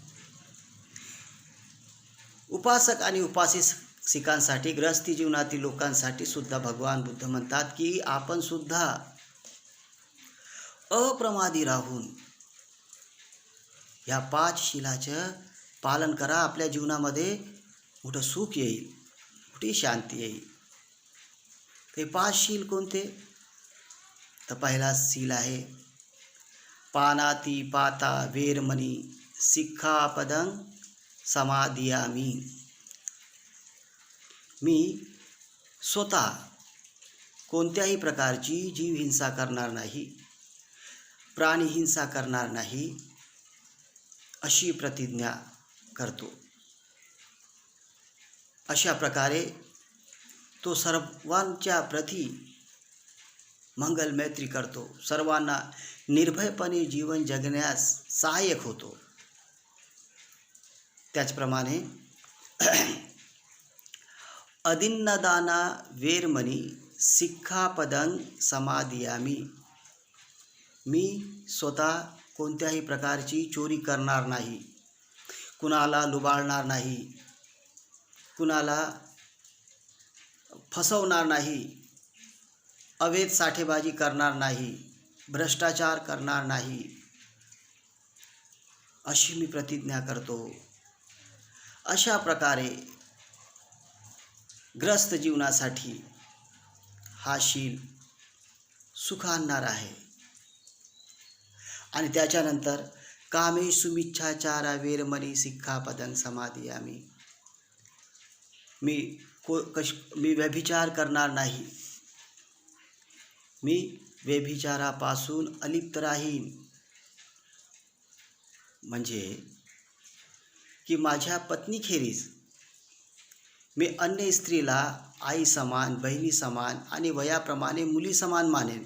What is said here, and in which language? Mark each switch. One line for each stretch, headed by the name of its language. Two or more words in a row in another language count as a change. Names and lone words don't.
Marathi: उपासक आणि उपासिकांसाठी, गृहस्थी जीवनातील लोकांसाठी सुद्धा भगवान बुद्ध म्हणतात की आपण सुद्धा अप्रमादी राहून या 5 शीलाचं पालन करा, आपल्या जीवनामध्ये मोठं सुख येईल, मोठी शांती येईल। ते 5 शील कोणते? तर पहिला शील आहे
Pali: पानाती पाता वेरमणी सिक्खापदं समादियामी।
Marathi: मी स्वतः कोणत्याही प्रकारची जीव हिंसा करणार नाही, प्राणी हिंसा करणार नाही, अशी प्रतिज्ञा करतो। अशा प्रकारे तो सर्वांच्या प्रती मंगल मैत्री करतो, सर्वांना निर्भयपणे जीवन जगण्यास सहाय्यक होतो।
Pali: त्याचप्रमाणे अदिन्नदाना वेरमणी सिक्खापदं समादियामी।
Marathi: मी स्वतः कोणत्याही प्रकारची चोरी करणार नाही, कुणाला लुबाडणार नाही, कुणाला फसवणार नाही, अवैध साठेबाजी करणार नाही, भ्रष्टाचार करणार नाही, अशी मी प्रतिज्ञा करतो। अशा प्रकारे ग्रस्त जीवनासाठी हा शील सुख आणणार आहे। आणि त्याच्यानंतर
Pali: कामेषु मिच्छाचारा वेरमणी सिक्खापदं समादियामी।
Marathi: मी व्यभिचार करणार नाही, मी व्यभिचारापासून अलिप्त राहीन। म्हणजे की माझ्या पत्नीखेरीज मी अन्य स्त्रीला आई समान, बहिणी समान आणि वयाप्रमाणे मुली समान मानेन।